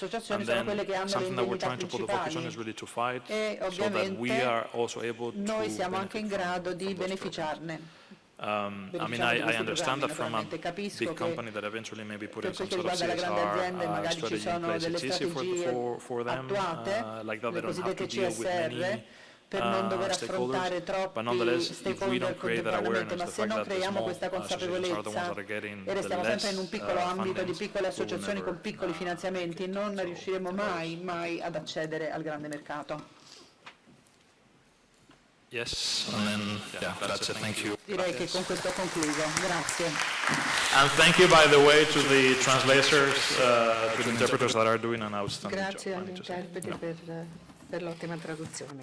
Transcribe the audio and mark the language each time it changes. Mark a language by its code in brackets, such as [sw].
[en] And then something that we're trying to put the focus on is really to fight so that we are also able to benefit from those I mean, I understand that from a big company that eventually maybe put in some sort of CSR strategy in place, it's easy for them, like that they don't have to deal with many stakeholders, but nonetheless, if we don't create that awareness, the fact that the small associations are the ones that are getting the less [it] associazioni con piccoli finanziamenti, non riusciremo mai ad accedere al grande mercato. [en] Yes, and then, yeah, that's it. Thank you. [it] Direi che con questo concludo. Grazie. [en] And thank you, by the way, to the translators, to the interpreters that are doing an outstanding job. [it] Grazie agli interpreti per l'ottima traduzione.